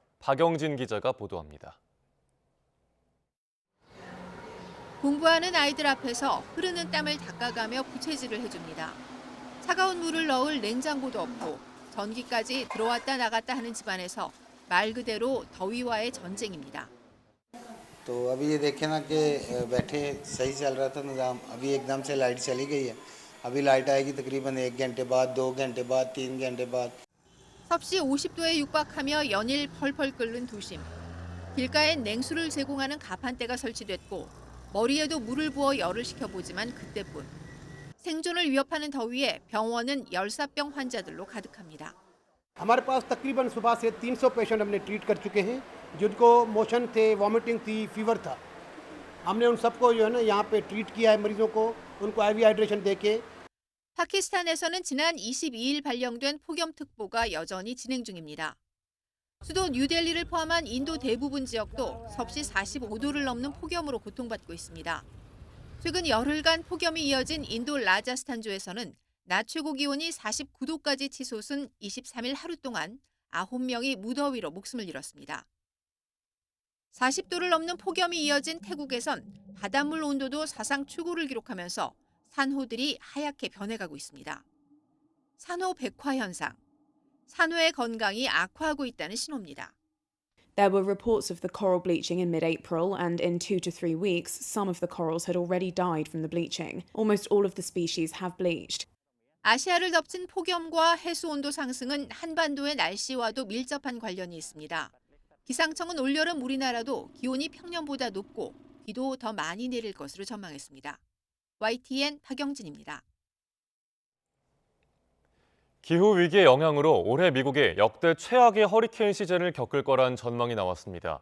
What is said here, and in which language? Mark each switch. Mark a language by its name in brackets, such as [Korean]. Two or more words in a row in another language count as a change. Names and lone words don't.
[Korean] 박영진 기자가 보도합니다. 공부하는 아이들 앞에서 흐르는 땀을 닦아가며 부채질을 해줍니다. 차가운 물을 넣을 냉장고도 없고 전기까지 들어왔다 나갔다 하는 집안에서 말 그대로 더위와의 전쟁입니다. [Urdu] تو ابھی یہ دیکھیں نا کہ بیٹھے صحیح چل رہا تھا نظام، ابھی ایکدم سے لائٹ چلی گئی ہے. ابھی لائٹ آئے گی تقریباً 1 گھنٹے بعد، 2 گھنٹے بعد، 3 گھنٹے بعد. [Korean] 섭씨 50도에 육박하며 연일 펄펄 끓는 도심. 길가엔 냉수를 제공하는 가판대가 설치됐고 머리에도 물을 부어 열을 식혀보지만 그때뿐. 생존을 위협하는 더위에 병원은 열사병 환자들로 가득합니다. [Urdu] ہمارے پاس تقریباً صبح سے 300 پیشنٹ ہم نے ٹریٹ کر چکے ہیں، جن کو موشن تھے، وومٹنگ تھی، فیور تھا. ہم نے ان سب کو جو ہے نا یہاں پہ ٹریٹ کیا ہے، مریضوں کو ان کو [English] IV hydration [Urdu] دے کے. [Korean] 파키스탄에서는 지난 22일 발령된 폭염특보가 여전히 진행 중입니다. 수도 뉴델리를 포함한 인도 대부분 지역도 섭씨 45도를 넘는 폭염으로 고통받고 있습니다. 최근 열흘간 폭염이 이어진 인도 라자스탄주에서는 낮 최고 기온이 49도까지 치솟은 23일 하루 동안 9명이 무더위로 목숨을 잃었습니다. 40도를 넘는 폭염이 이어진 태국에선 바닷물 온도도 사상 최고를 기록하면서 산호들이 하얗게 변해가고 있습니다. 산호 백화 현상. 산호의 건강이 악화하고 있다는 신호입니다. [English] There were reports of the coral bleaching in mid-April, and in 2 to 3 weeks, some of the corals had already died from the bleaching. Almost all of the species have bleached. [Korean] 아시아를 덮친 폭염과 해수 온도 상승은 한반도의 날씨와도 밀접한 관련이 있습니다. 기상청은 올여름 우리나라도 기온이 평년보다 높고 비도 더 많이 내릴 것으로 전망했습니다. YTN 박영진입니다. 기후위기의 영향으로 올해 미국이 역대 최악의 허리케인 시즌을 겪을 거란 전망이 나왔습니다.